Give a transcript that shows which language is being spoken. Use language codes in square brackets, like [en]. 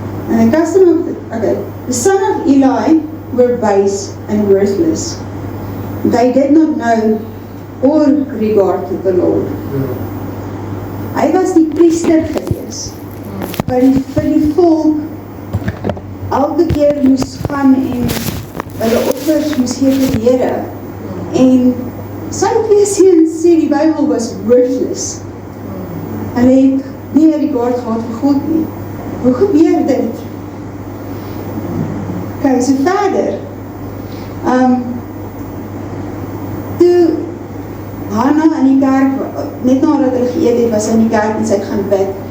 [en] And the custom of the son of Eli were base and worthless. They did not know or regard to the Lord. [af] Hy was die priester gewees, vir die volk elke keer moes gaan en hulle offers moes gee vir die Here. En sy 2 seuns sê die Bybel was worthless. Hulle het nie regard gehad vir God nie. Hoe gebeur dit? Kijk, so verder. Toe Hanna in die kerk, net nadat hulle geëet het, was sy in die kerk en sy het gaan bid.